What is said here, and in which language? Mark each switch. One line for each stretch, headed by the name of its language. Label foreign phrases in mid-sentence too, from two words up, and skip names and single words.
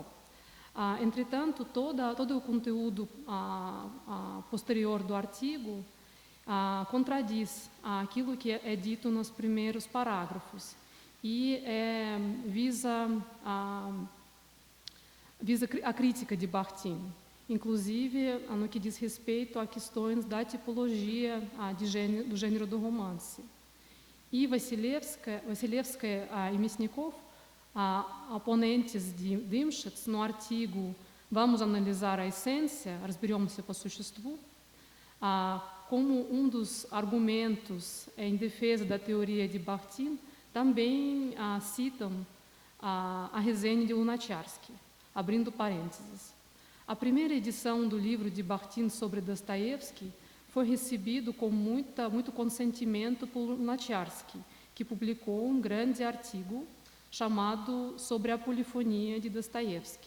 Portuguese: Entretanto, todo o conteúdo posterior do artigo contradiz aquilo que é dito nos primeiros parágrafos e visa a crítica de Bakhtin, inclusive no que diz respeito a questões da tipologia do gênero do romance. E Vassilevskaya e Мясников, oponentes de Dymshitz, no artigo Vamos analisar a essência,
Russian: разберемся по существу,
Portuguese: como um dos argumentos em defesa da teoria de Bakhtin, também citam a resenha de Lunacharsky, abrindo parênteses. A primeira edição do livro de Bakhtin sobre Dostoiévski foi recebido com muito consentimento por Lunacharsky, que publicou um grande artigo chamado Sobre a Polifonia de Dostoiévski.